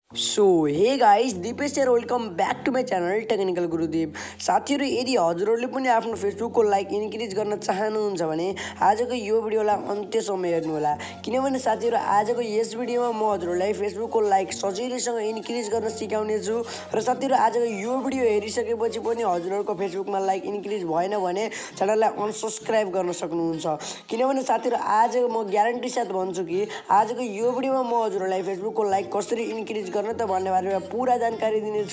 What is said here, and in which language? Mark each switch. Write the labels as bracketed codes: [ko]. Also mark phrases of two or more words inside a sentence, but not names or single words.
[en] So hey guys दीपेशगाire welcome back to my channel टेक्निकल गुरुदेव। [ne] साथीहरु यदि हजुरहरूले पनि आफ्नो फेसबुकको लाइक इन्क्रिज गर्न चाहनुहुन्छ भने आजको यो भिडियोलाई अन्त्यसम्म हेर्नु होला, किनभने साथीहरु आजको यस भिडियोमा म हजुरहरूलाई फेसबुकको लाइक सजिलैसँग इन्क्रिज गर्न सिकाउने छु। र साथीहरु आजको यो भिडियो हेरिसकेपछि पनि हजुरहरूको फेसबुकमा लाइक इन्क्रिज भएन भने च्यानललाई अनसब्स्क्राइब गर्न सक्नुहुन्छ, किनभने साथीहरु आज म ग्यारेन्टी साथ भन्छु कि आजको यो भिडियोमा म हजुरहरूलाई फेसबुकको लाइक कसरी इन्क्रिज गर्न त भन्ने बारेमा पूरा जानकारी दिनेछु।